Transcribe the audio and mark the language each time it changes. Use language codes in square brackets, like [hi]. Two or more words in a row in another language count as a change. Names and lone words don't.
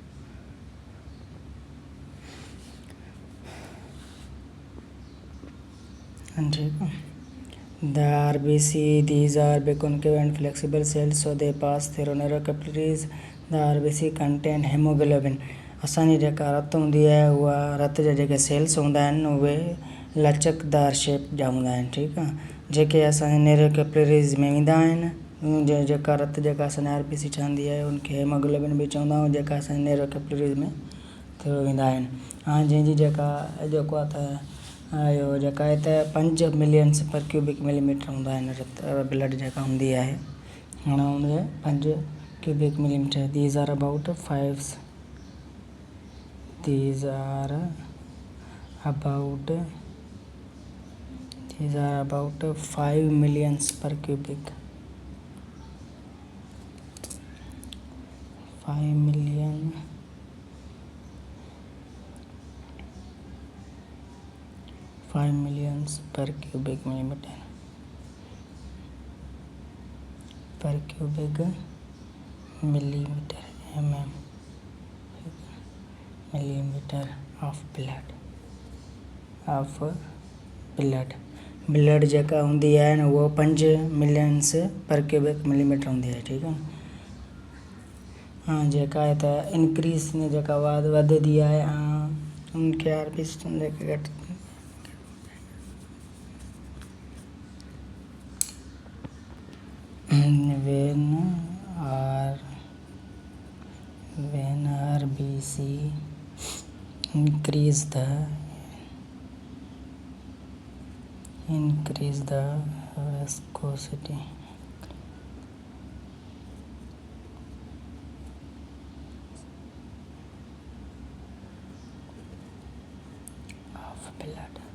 [en] the RBC, these are biconcave and flexible cells, so they pass through narrow capillaries. The RBC contain hemoglobin. [sd] असांजी जेका रत हूंदी आहे, उहा रत जा जेके सेल्स हूंदा आहिनि, उहे लचकदार शेप जा हूंदा आहिनि। ठीकु आहे, जेके असांजे [en] narrow capillaries [sd] में ईंदा आहिनि, जेका रत जेका असांजी RBC ठहंदी आहे, उनखे हेमोग्लोबिन बि चवंदा आहियूं, जेका असांजे [en] narrow capillaries [sd] में थ्रू ईंदा आहिनि। हाणे जंहिंजी जेका जेको आहे त इहो जेका आहे त 5 [en] millions per cubic millimeter [sd] हूंदा आहिनि रत ब्लड जेका हूंदी आहे। हाणे हुनखे 5 [en] cubic millimeter, these are about 5 millions per cubic. 5 millions per cubic millimeter millimeter of [sd] blood जेका हूंदी आहे न, उहो 5 [en] millions per cubic millimeter [sd] हूंदी आहे। ठीकु आहे, जेका आहे त इंक्रीज़ में जेका वधंदी आहे, उनखे RBC जेके घटि [en] when RBC increase the viscosity of blood.